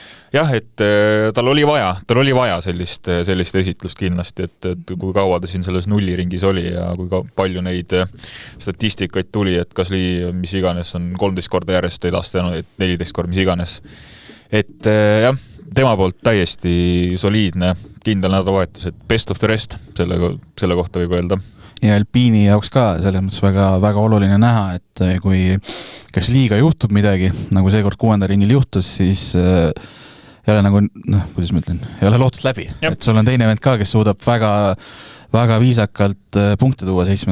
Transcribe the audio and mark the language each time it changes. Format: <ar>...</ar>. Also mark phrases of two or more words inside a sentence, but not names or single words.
<et>jah, et tal oli vaja sellist esitlust kindlasti, et kui kaua ta siin selles nulliringis oli ja kui palju neid statistikaid tuli, et Gasly, mis iganes, on 13 korda järjest edastanud, et 14 korda, mis iganes. Et jah, tema poolt täiesti soliidne, kindel nädalavahetus, et</et> <en>best of the rest,</en> <et>selle kohta võib öelda. Ja Alpiini jaoks ka selles mõttes väga, väga oluline näha, et kui kas liiga juhtub midagi, nagu seekord 6. ringil juhtus, siis ei ole nagu, kuidas ma ütlen, ei ole lootust läbi. Et sul on teine vend ka, kes suudab väga, väga viisakalt punkte tuua 7.</et>